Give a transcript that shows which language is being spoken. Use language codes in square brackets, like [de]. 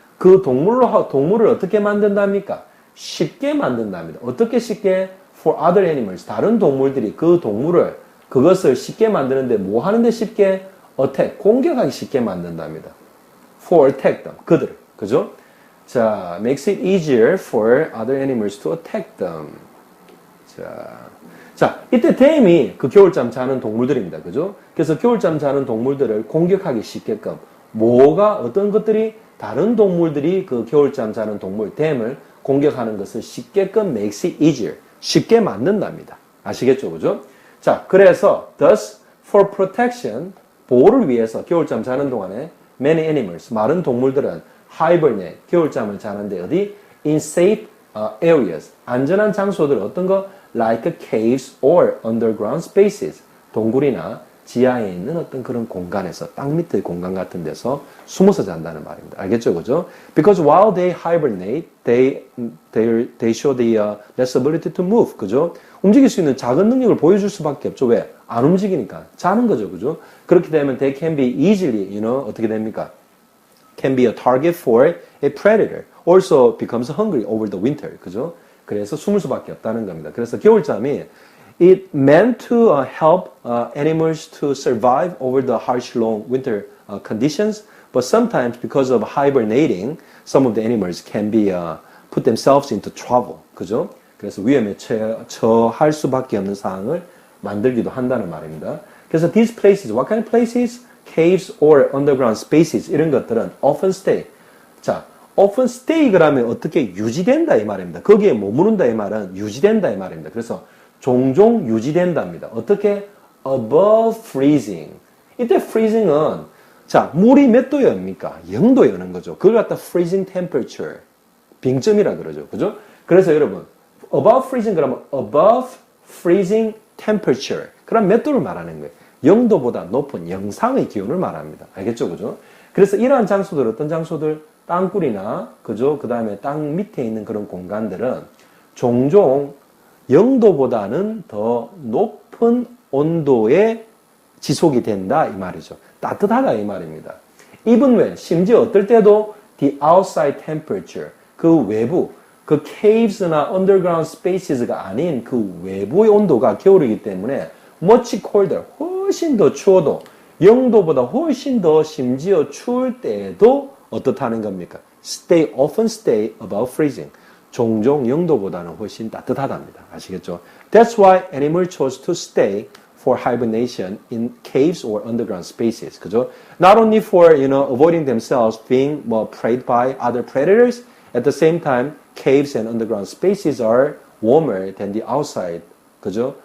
[ko] 그 동물을 어떻게 만든답니까? 쉽게 만든답니다. 어떻게 쉽게? [en] For other animals. [ko] 다른 동물들이 그 동물을, 그것을 쉽게 만드는데 뭐 하는데 쉽게? [en] Attack. [ko] 공격하기 쉽게 만든답니다. [en] For attack them. 그들. 그죠? 자, makes it easier for other animals to attack them. [ko] 자, 이때 them이 그 겨울잠 자는 동물들입니다. 그죠? 그래서 겨울잠 자는 동물들을 공격하기 쉽게끔 뭐가, 어떤 것들이, 다른 동물들이 그 겨울잠 자는 동물 them을 공격하는 것을 쉽게끔 [en] makes it easier. [ko] 쉽게 맞는답니다. 아시겠죠? 그죠? 자, 그래서 [en] thus for protection, [ko] 보호를 위해서 겨울잠 자는 동안에 [en] many animals, [ko] 많은 동물들은 hibernate, 겨울잠을 자는데 어디? [en] in safe areas, [ko] 안전한 장소들 어떤 거? [en] like caves or underground spaces, [ko] 동굴이나 지하에 있는 어떤 그런 공간에서, 땅 밑의 공간 같은 데서 숨어서 잔다는 말입니다. 알겠죠? 그죠? [en] Because while they hibernate, they show the less ability to move. [ko] 그죠? 움직일 수 있는 작은 능력을 보여줄 수밖에 없죠. 왜? 안 움직이니까. 자는 거죠. 그죠? 그렇게 되면 [en] they can be easily, [ko] 어떻게 됩니까? [en] Can be a target for a predator. Also becomes hungry over the winter. [ko] 그죠? 그래서 숨을 수밖에 없다는 겁니다. 그래서 겨울잠이 [en] it meant to help animals to survive over the harsh, long winter conditions. But sometimes, because of hibernating, some of the animals can be put themselves into trouble. [ko] 그죠? 그래서 위험에 처할 수밖에 없는 상황을 만들기도 한다는 말입니다. [en] 그래서 these places, what kind of places? Caves or underground spaces. [ko] 이런 것들은 [en] often stay. [ko] 자, often stay 그러면 어떻게 유지된다 이 말입니다. 거기에 머무른다 이 말은 유지된다 이 말입니다. 그래서 종종 유지된답니다. [en] 어떻게? above freezing. [ko] 이때 freezing은 자 물이 몇 도입니까? 0도여는 거죠. 그걸 갖다 freezing temperature. 빙점이라 그러죠. 그죠? 그래서 여러분 above freezing 그러면 [en] above freezing temperature. [ko] 그럼 몇 도를 말하는 거예요? 0도보다 높은 영상의 기온을 말합니다. 알겠죠? 그죠? 그래서 이러한 장소들 어떤 장소들? 땅굴이나 그죠? 그 다음에 땅 밑에 있는 그런 공간들은 종종 0도보다는 더 높은 온도에 지속이 된다 이 말이죠. 따뜻하다 이 말입니다. Even when, 심지어 어떨 때도 [en] the outside temperature, [ko] 그 외부, 그 caves나 underground spaces가 아닌 그 외부의 온도가 겨울이기 때문에 [en] much colder, [ko] 훨씬 더 추워도 0도보다 훨씬 더 심지어 추울 때에도 어떻다는 겁니까? [en] often stay above freezing. [ko] 종종 0도보다는 훨씬 따뜻하답니다. 아시겠죠? [en] That's why animals chose to stay for hibernation in caves or underground spaces. [ko] 그죠? [en] Not only for, avoiding themselves being preyed by other predators, at the same time, caves and underground spaces are warmer than the outside, 그죠?